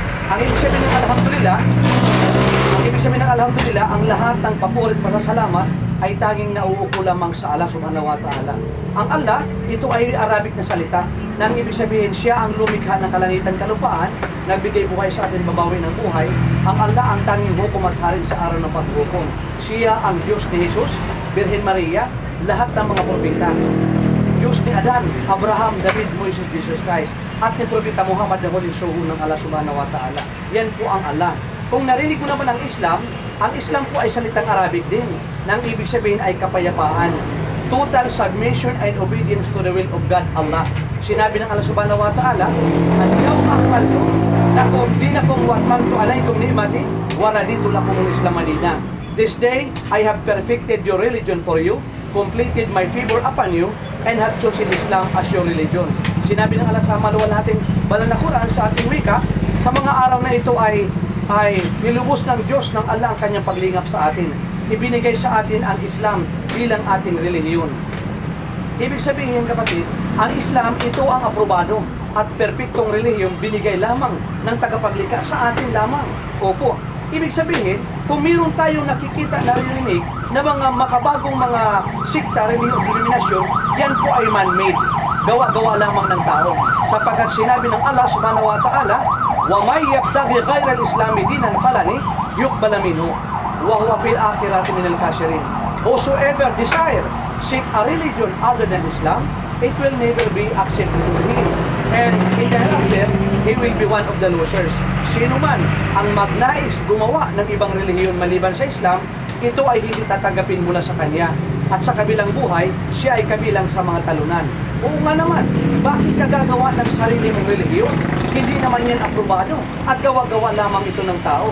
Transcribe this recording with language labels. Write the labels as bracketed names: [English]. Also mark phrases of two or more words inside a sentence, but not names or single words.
[Filipino] Ang ibig sabihin ng alhamdulillah, ang lahat ng papuri at pasasalamat ay tanging nauupo lamang sa Allah [Arabic] سبحانه وتعالى. [Filipino] Ang Allah, ito ay Arabic na salita, na ang ibig sabihin siya ang lumikha ng kalangitan kalupaan, nagbigay buhay sa atin, babawi ng buhay. Ang Allah ang tanging hukom at hari sa araw ng paghukom. Siya ang Diyos ni Jesus, Birhen Maria, lahat ng mga propeta. Diyos ni Adan, Abraham, David, Moises, Jesus Christ, at ni Propeta Muhammad na huling suho ng Allah [Arabic] سبحانه وتعالى. [Filipino] Yan po ang Allah. Kung narinig mo naman ang Islam po ay salitang Arabic din, na ang ibig sabihin ay kapayapaan. [English] Total submission and obedience to the will of God, Allah. [Filipino] Sinabi ng Allah [Arabic] سبحانه وتعالى, "اليوم أكملت لكم دينكم وأتممت عليكم نعمتي ورضيت لكم الإسلام دينا." [English] This day, I have perfected your religion for you, completed my favor upon you, and have chosen Islam as your religion. [Filipino] Sinabi ng Allah sa maluwalhating banal na Quran sa ating wika, sa mga araw na ito ay nilubos ng Diyos ng Allah ang kanyang paglingap sa atin. Ibinigay sa atin ang Islam bilang ating relihiyon. Ibig sabihin, kapatid, ang Islam ito ang aprobado at perpektong relihiyon binigay lamang ng tagapaglikha sa atin lamang. Opo. Ibig sabihin, kung mayroon tayong nakikita, naririnig na mga makabagong mga sikta, relihiyon, denominasyon, yan po ay man-made. Gawa-gawa lamang ng tao. Sapagkat sinabi ng Allah [Arabic] سبحانه وتعالى, وَمَنْ يَبْتَغِي غَيْرَ الْإِسْلَامِ دِينًا فَلَنِ يُقْبَلَ مِنْهُ وَهُوَ فِي الْآخِرَةِ مِنَ الْخَاسِرِينَ. [English] Whosoever desire seek a religion other than Islam, it will never be accepted to him. And in the hereafter, he will be one of the losers. [Filipino] Sino man ang magnais gumawa ng ibang relihiyon maliban sa Islam, ito ay hindi tatanggapin mula sa kanya. At sa kabilang buhay, siya ay kabilang sa mga talunan. Oo nga naman, bakit ka gagawa ng sarili mong relihiyon? Hindi naman yan aprobado at gawa-gawa lamang ito ng tao.